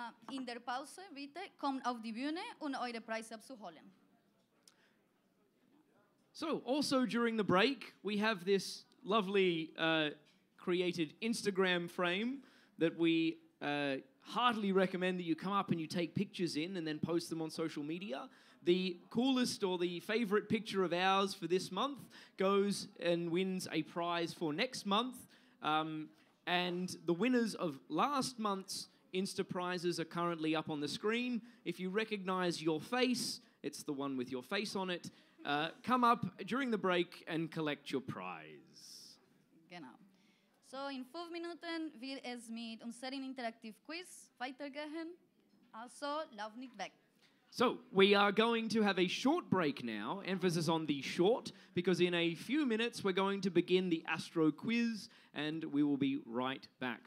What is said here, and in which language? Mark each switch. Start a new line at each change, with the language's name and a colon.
German: In der Pause, bitte, kommt auf die Bühne, um eure Preise abzuholen.
English: So, also during the break, we have this lovely created Instagram frame that we heartily recommend that you come up and you take pictures in and then post them on social media. The coolest or the favorite picture of ours for this month goes and wins a prize for next month. And the winners of last month's Insta prizes are currently up on the screen. If you recognize your face, it's the one with your face on it. Come up during the break and collect your prize.
German: Genau. So in 5 Minuten wird es mit unserem Interactive Quiz weitergehen. Also, lauf nicht weg.
English: So, we are going to have a short break now, emphasis on the short, because in a few minutes we're going to begin the Astro Quiz, and we will be right back.